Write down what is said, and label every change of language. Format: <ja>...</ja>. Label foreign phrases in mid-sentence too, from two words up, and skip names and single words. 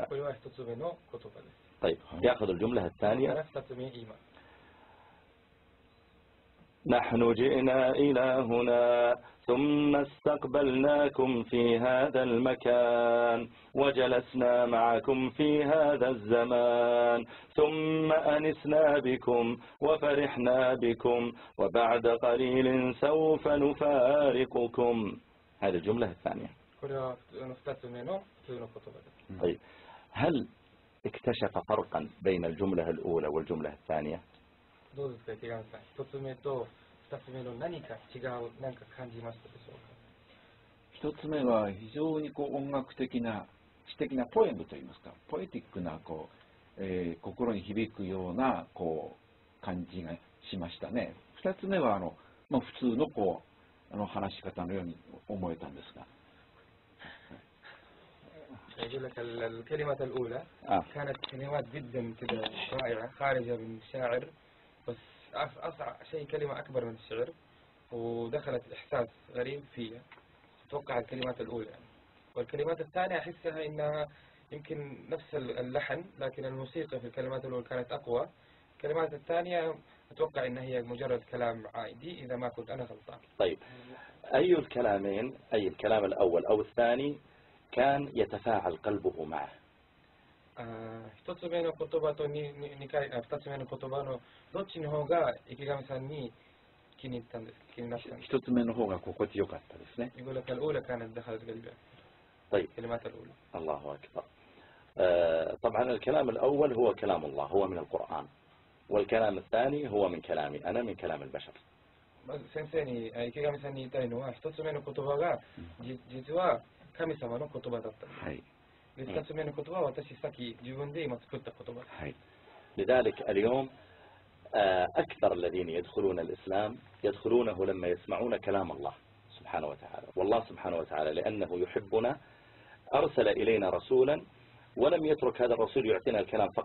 <ar>طيب يأخذ الجملة الثانية: نحن جئنا إلى هنا ثم استقبلناكم في هذا المكان وجلسنا معكم في هذا الزمان ثم أنسنا بكم وفرحنا بكم وبعد قليل سوف نفارقكم. هذه الجملة الثانية. طيب هل اكتشف فرقا بين الجملة الأولى والجملة الثانية؟</ar> <ja>どうですか、池上さん。一つ目と二つ目の何か違う何か感じましたでしょうか。一つ目は非常に音楽的な詩的なポエムといいますか、ポエティックな心に響くような感じがしましたね。二つ目は普通の話し方のように思えたんですが。</ja> <ar>يقول لك الكلمة الأولى كانت كلمات جدا كده رائعة خارجة من الشاعر، بس أصعب شيء كلمة أكبر من الشعر ودخلت إحساس غريب فيها. أتوقع الكلمات الأولى يعني. والكلمات الثانية أحسها إنها يمكن نفس اللحن لكن الموسيقى في الكلمات الأولى كانت أقوى. الكلمات الثانية أتوقع إنها هي مجرد كلام عادي إذا ما كنت أنا غلطان. طيب أي الكلامين، أي الكلام الأول أو الثاني كان يتفاعل قلبه معه؟</ar> <ja>一つ目の言葉と二つ目の言葉のどっちの方が池上さんに気に入ったんですか？気になったんですか？一つ目の方が心地よかったですね。</ja> <ar>يقول لك الأولى كانت دخلت قلبي. طيب الكلمات الأولى. الله أكبر. طبعا الكلام الأول هو كلام الله، هو من القرآن، والكلام الثاني هو من كلامي أنا، من كلام البشر.</ar> <ja>先生に池上さんに言いたいのは一つ目の言葉が実は神様の言葉だったんです。はい。二つ目の言葉は私さっき自分で今作った言葉です。はい。</ja> <ar>لذلك اليوم أكثر الذين يدخلون الإسلام يدخلونه لما يسمعون كلام الله سبحانه وتعالى، والله سبحانه وتعالى لأنه يحبنا أرسل إلينا رسولا ولم يترك هذا الرسول يعطينا الكلام فقط</ar>